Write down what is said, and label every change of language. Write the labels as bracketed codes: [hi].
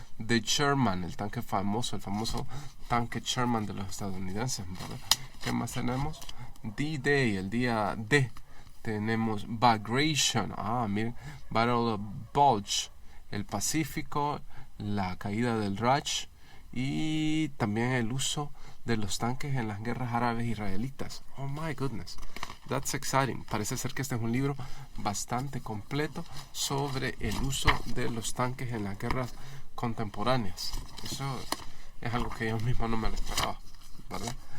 [es] The Sherman, el tanque famoso, el famoso tanque Sherman de los estadounidenses, ¿verdad? ¿Qué más tenemos? D-Day, el día D. Tenemos Bagration, miren, Battle of Bulge, el Pacífico, la caída del Raj, y también el uso de los tanques en las guerras árabes israelitas. [en] Oh my goodness, that's exciting. [es] Parece ser que este es un libro bastante completo sobre el uso de los tanques en las guerras contemporáneas. Eso es algo que yo mismo no me lo esperaba, ¿verdad?